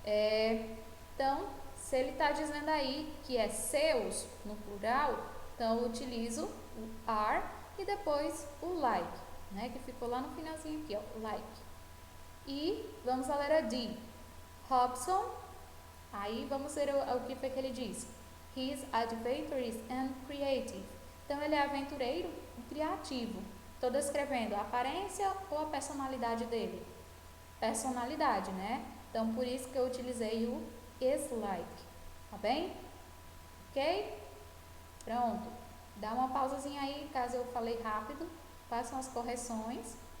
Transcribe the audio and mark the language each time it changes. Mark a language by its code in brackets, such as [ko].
[pt] Então, se ele está dizendo aí que é seus, no plural, então eu utilizo o are e depois o like, né? Que ficou lá no finalzinho aqui, ó, like. E vamos à letra D. Hobson, aí vamos ver o que foi que ele disse. [en] He is adventurous and creative. [pt] Então, ele é aventureiro e criativo. Estou descrevendo a aparência ou a personalidade dele? Personalidade, né? Então, por isso que eu utilizei o is like. Tá bem? Ok? Pronto. Dá uma pausazinha aí, caso eu falei rápido. Façam as correções.